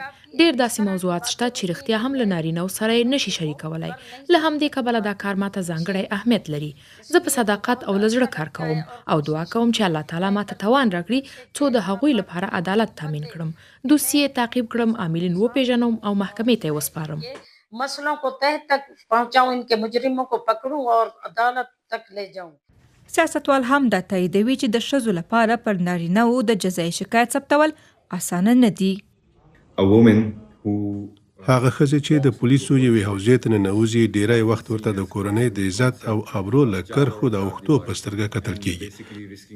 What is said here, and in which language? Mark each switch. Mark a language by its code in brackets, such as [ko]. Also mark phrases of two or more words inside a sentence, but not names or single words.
[ps] ډېر داسې موضوعات شته چې رښتیا هم له نارینه‌و سره یې نشي شریکولی. له همدې کبله دا کار ماته ځانګړی اهمیت لري. زه په صداقت او له زړه کار کوم او دعا کوم چې الله تعالی ماته توان راکړي څو د هغوی لپاره عدالت تامین کړم، دوسیې تعقیب کړم، عاملین وپیژنم او محکمې ته یې وسپارم. [ur] مسلوں کو تہ تک پہنچاؤں، ان کے مجرموں کو پکڑوں اور عدالت تک لے جاؤں. [ps] سیاستوال هم دا تاییدوي چې د ښځو لپاره پر نارینه‌و د جزایي شکایت ثبتول اسانه نه دي. هغه ښځې چې د پولیسو یوې حوزې ته ننوځي ډیری وخت ورته د کورنۍ د عزت او ابرو له کرښو د اوښتو په سترګه کتل کیږي.